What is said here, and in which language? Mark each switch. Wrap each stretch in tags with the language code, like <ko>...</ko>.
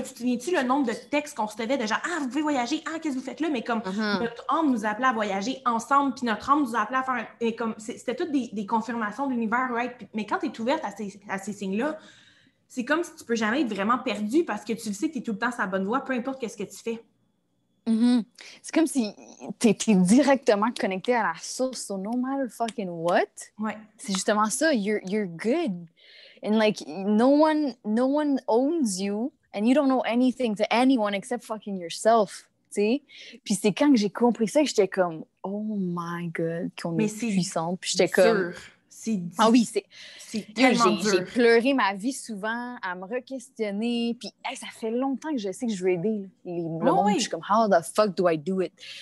<fr>Tu te souviens-tu le nombre de textes qu'on recevait de genre, ah, vous pouvez voyager, ah, qu'est-ce que vous faites là? Mais comme notre âme nous appelait à voyager ensemble, puis notre âme nous appelait à faire, et comme c'était toutes des confirmations de l'univers, right? Puis, mais quand t'es ouverte à ces signes-là, c'est comme si tu peux jamais être vraiment perdu parce que tu le sais que t'es tout le temps sur la bonne voie, peu importe qu'est-ce que tu fais. C'est comme si t'es directement connecté à la source,</fr> <en>so no matter fucking what.</en> <fr>Ouais. C'est justement ça,</fr> <en>you're good. And like, no one owns you, and you don't know anything to anyone except fucking yourself,</en> <fr>tu sais. Puis c'est quand que j'ai compris ça que j'étais comme,</fr> <en>oh my God,</en> <fr>qu'on est puissante. Puis j'étais comme... Ah oui, c'est tellement dur. J'ai pleuré ma vie souvent à me re-questionner. Puis ça fait longtemps que je sais que je veux aider le monde. Je suis comme,</fr> <en>how the fuck do I do it?</en>